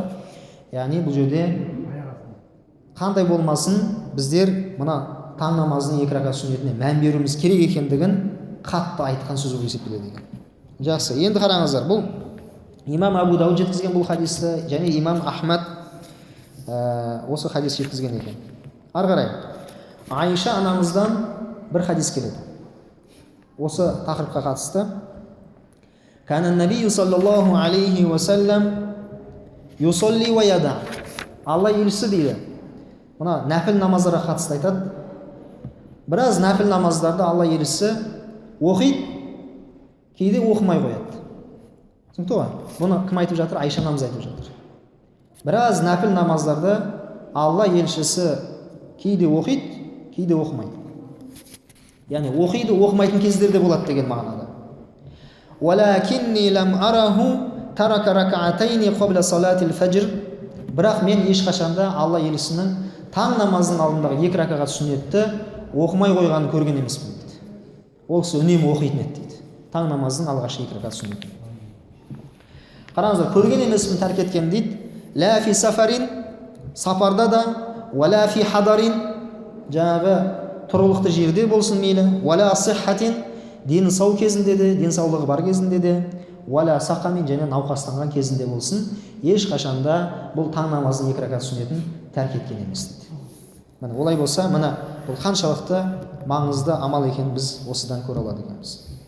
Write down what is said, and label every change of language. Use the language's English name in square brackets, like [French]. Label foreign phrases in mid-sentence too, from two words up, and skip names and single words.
[Kazakh] Яғни бұл жерде қандай болмасын біздер мына таң намазының 2 ракағат сүннетіне мән беруіміз керек екендігін қатты айтқан сөз болып есептеледі екен. Жақсы, енді қараңыздар, бұл имам Абу Дауд жеткізген бұл хадисті және имам Ахмад осы хадис жеткізген екен. Ары қарай Айша анамыздан бір хадис келеді осы тақырыпқа қатысты. [Arabic] كان النبي صلى الله عليه وسلم يصلي ويدع. [Kazakh] Алла елшісі дейді, мына нәпіл намаздарға қатысты айтады. Біраз нәпіл намаздарды Алла елшісі оқиды, кейде оқымай қояды. Түсінікті ғой? Бұны кім айтып жатыр? Айша анамыз айтып жатыр. Біраз нәпіл намаздарды Алла елшісі кейде оқиды, кейде оқымайды. Яғни оқиды, оқымайтын кездерде болады деген мағынада. [Arabic] ولكني لم أره ترك ركعتين قبل صلاة الفجر. [Kazakh] Бірақ мен ешқашанда Алла елшісінің таң намазының алдындағы 2 ракағат сүннетті оқымай қойғанын көрген емеспін дейді. Ол кісі үнемі оқитын еді дейді, таң намазының алғашқы 2 ракағат сүннетін. Қараңыздар, көрген емеспін тәрк еткен дейді. [Arabic] لا في سفر, [Kazakh] сапарда да, [Arabic] ولا في حضر, [Kazakh] жаңағы тұрғылықты жерде болсын мейлі, [Arabic] ولا صحة, [Kazakh] дені сау кезінде де, денсаулығы бар кезінде де, [Arabic] ولا سقم, [Kazakh] және науқастанған кезінде болсын, ешқашанда бұл таң намазының 2 ракат сүннетін тәрк еткен емес дейді. Міне олай болса, міне бұл қаншалықты маңызды амал екенін біз осыдан көре алады екенбіз.